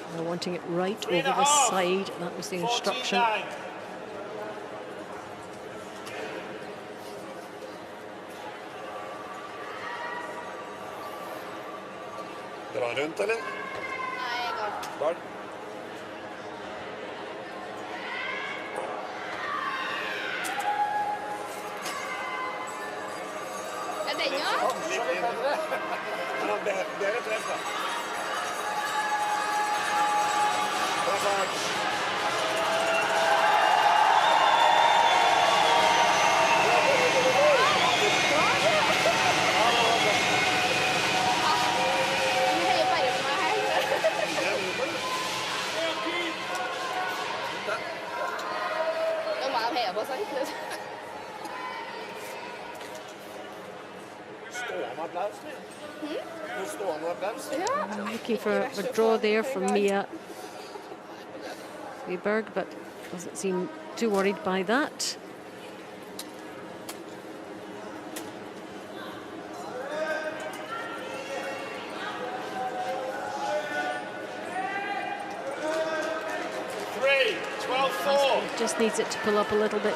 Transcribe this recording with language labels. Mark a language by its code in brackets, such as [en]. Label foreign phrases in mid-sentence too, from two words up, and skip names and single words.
[en] wanting it right over the side. That was the instruction. 14-9. [sv] Dra han runt eller? Nej, jag går. Var? Är det ja? Ja, [no] så litt bedre. Ja, bedre treff da. Bra fart. Du heier bare på meg her. Da må jeg heie på seg. Stående applaus, eller? Nå stående applaus. [en] Looking for a draw there from Mia Wiberg, but doesn't seem too worried by that. Just needs it to pull up a little bit.